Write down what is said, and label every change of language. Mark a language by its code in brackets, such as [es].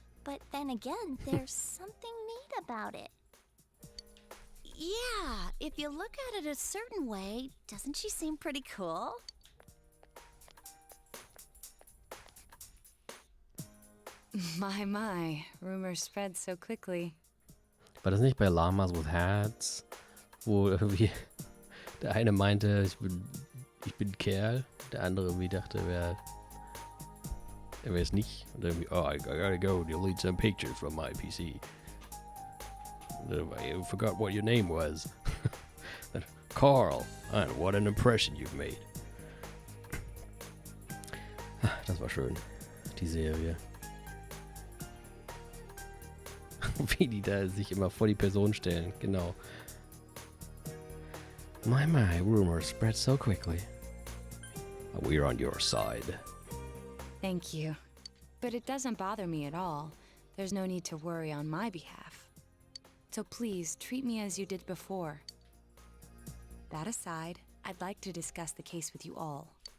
[en] But then again, there's something neat about it. Yeah, if you look at it a certain way, doesn't she seem pretty cool? My, rumors spread so quickly. [de] War das nicht bei Llamas with Hats, wo irgendwie der eine meinte, ich bin Kerl, der andere irgendwie dachte, er wäre es nicht. Und irgendwie, [en] oh, I gotta go delete some pictures from my PC. I forgot what your name was. Carl, and what an impression you've made. [de] Das war schön, die Serie. Wie die da sich immer vor die Person stellen, genau. [en] My, rumors spread so quickly. We're on your side. Thank you. But it doesn't bother me at all. There's no need to worry on my behalf. So please, treat me as you did before. That aside, I'd like to discuss the case with you all.